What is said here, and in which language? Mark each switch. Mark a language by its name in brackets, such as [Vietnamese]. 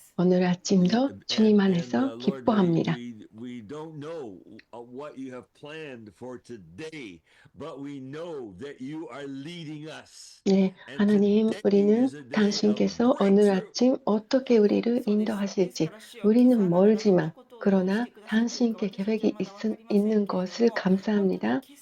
[Korean] 오늘 아침도 주님 안에서 기뻐합니다. [English] We don't know what you have planned for today, but we know that you are leading us. [Korean] 네, 하나님, 우리는 당신께서 오늘 아침 어떻게 우리를 인도하실지 우리는 멀지만 그러나 당신께 계획이 있는 것을 감사합니다.